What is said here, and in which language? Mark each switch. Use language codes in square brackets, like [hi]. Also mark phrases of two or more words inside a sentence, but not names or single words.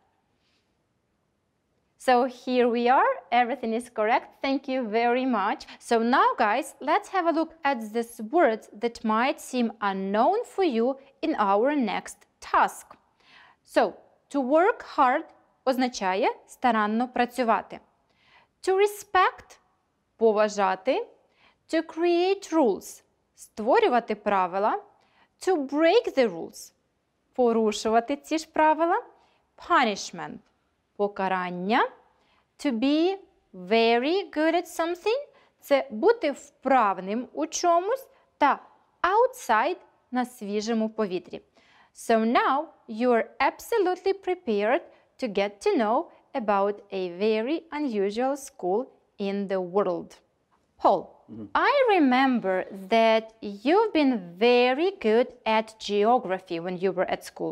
[en] So here we are. Everything is correct. Thank you very much. So now, guys, let's have a look at these words that might seem unknown for you in our next task. So, to work hard [uk] означає старанно працювати. [en] To respect – поважати. To create rules – [uk] створювати правила. [en] To break the rules – [uk] порушувати ці ж правила. [en] Punishment – покарання. To be very good at something – [uk] це бути вправним у чомусь. Та outside – на свіжому повітрі. [en] So now you are absolutely prepared to get to know about a very unusual school in the world. Paul, I remember that you've been very good at geography when you were at school.